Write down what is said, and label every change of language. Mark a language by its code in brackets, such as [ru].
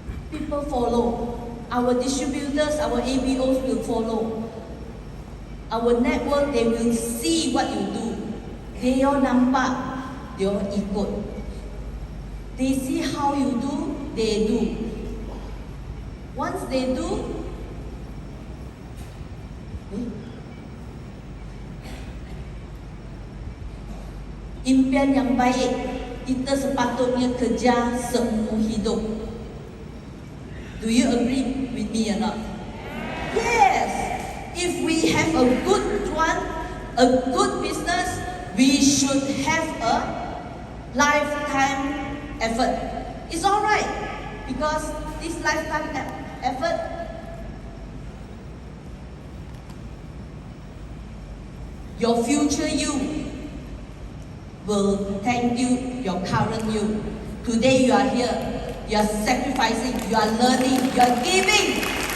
[en] People follow. Our distributors, our ABOs will follow. Our network, they will see what you do. They all [ms] nampak, [en] they all [ms] ikut. [en] They see how you do, they do. Once they do, [ms] impian yang baik kita sepatutnya kejar seumur hidup. [en] Do you agree with me or not? Yes. If we have a good one, a good business, we should have a lifetime effort. It's all right because this lifetime effort your future you will thank you, your current you. Today you are here, you are sacrificing, you are learning, you are giving.